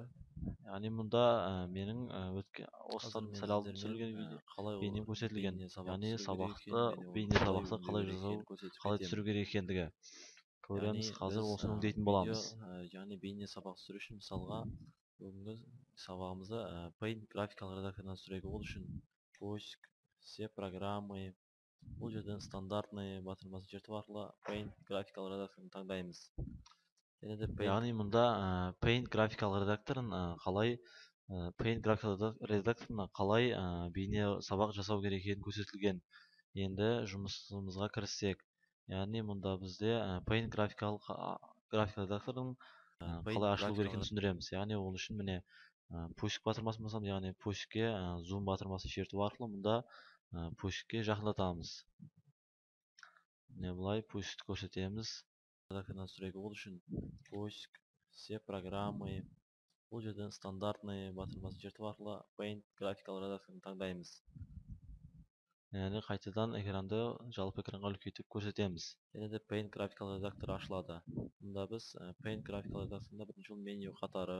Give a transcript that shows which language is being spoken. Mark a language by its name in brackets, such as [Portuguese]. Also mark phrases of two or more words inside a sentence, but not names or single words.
[Kazakh] Яғни мұнда менің осыдан сәл алдын түсірілген бейнем көрсетілген. Яғни бейне сабақты қалай жасау, қалай түсіру керек екендігі көреміз. Қазір осыны өңдейтін боламыз. Яғни бейне сабақ түсіру үшін мысалға бүгінгі сабағымызды Paint графикалық редакторынан түсірейік. [Russian] Ол үшін поиск, все программы, [Kazakh] бұл жерден стандартный батырмасын шерту арқылы Paint графикалық редакторын таңдаймыз. Яғни мұнда Paint графикалық редакторын қалай бейне сабақ жасау керек екені көрсетілген. Енді жұмысымызға кіріссек. Яғни мұнда бізде Paint графикалық редактордың қалай ашылу керек екенін түсіндіреміз. Яғни ол үшін міне поиск батырмасын басамыз, яғни поискке зум батырмасын шерту арқылы мұнда поискке жақындатамыз. Міне бұлай поискті көрсетеміз. [Russian] Ол үшін поиск, все программы, [Kazakh] бұл жерден стандартный батырмасын шерту арқылы Paint графикалық редакторын таңдаймыз. Яғни қайтадан экранды жалпы экранға үлкейтіп көрсетеміз. Және де Paint графикалық редактор ашылады. Мұнда біз Paint графикалық редакторында бірінші меню қатары.